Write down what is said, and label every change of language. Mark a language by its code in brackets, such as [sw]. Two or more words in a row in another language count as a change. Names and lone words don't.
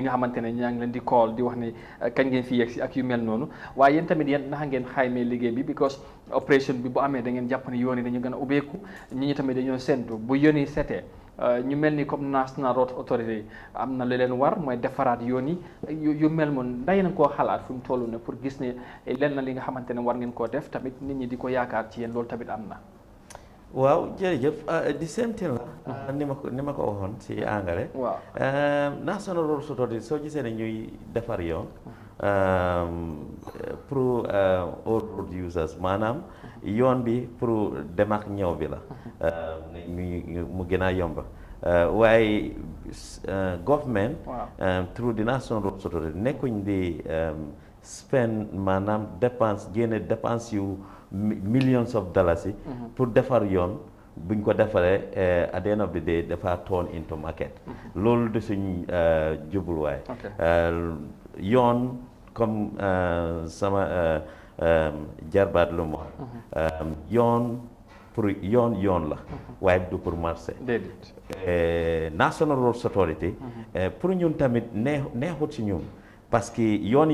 [wo] nga xamante ne ñaa ngi leen di call di wax ne kañ ngeen fi yegg si ak yu mel noonu waaye yéen tamit yéen naka ngeen xaymee liggéey bi because opération bi bu amee da ngeen jàpp ne yoon yi dañu gën a ubbeeku nit ñi tamit dañoo séntu bu yoon yi setee ñu mel ni comme National Road Authority am na lu leen war mooy defaraat yoon yi yu mel moom nday na koo xalaat fu mu toll ne pour gis ne leen na li nga xamante ne war ngeen koo def tamit nit ñi di ko yaakaar ci yéen loolu tamit am na waaw jërëjëf [en] the same thing [wo] la ni ma ko waxoon si angale waaw National Road Authority soo gisee ne ñuy defar yoon pour [en] all road users [wo] maanaam yoon bi pour dem ak ñëw bi la mu gën a yomba waaye [en] government through the [wo] National Road Authority nekkuñ di spend maanaam génne dépense yu [en] millions of dollars [wo] yi pour defar yoon buñ ko defaree [en] at the end of the day [wo] dafa [en] turn into market [wo] loolu de suñ jubluwaay yoon comme sama jarbaat lu mu yoon pour yoon la waaye du [fr] pour marché [wo] National Road Authority pour ñun tamit neexut si ñun [fr] parce que [wo] yoon